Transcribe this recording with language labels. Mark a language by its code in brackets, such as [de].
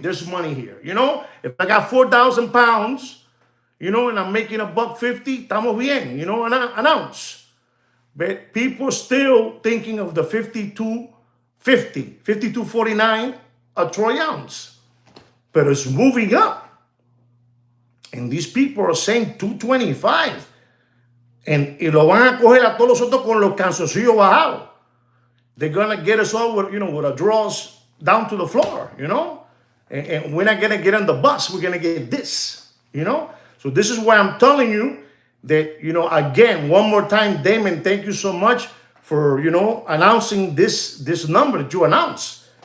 [en] There's money here, If I got 4,000 pounds, and I'm making $1.50, [es] estamos bien, [en] an ounce. But people still thinking of the 52.49 a troy ounce. But it's moving up. And these people are saying 225. [es] Y lo van a coger a todos nosotros con los canzoncillos bajados. [en] They're going to get us all with our drawers down to the floor, And we're not going to get on the bus. We're going to get this, So this is why I'm telling you that, again, one more time, Damon, thank you so much for, announcing this number that you announced.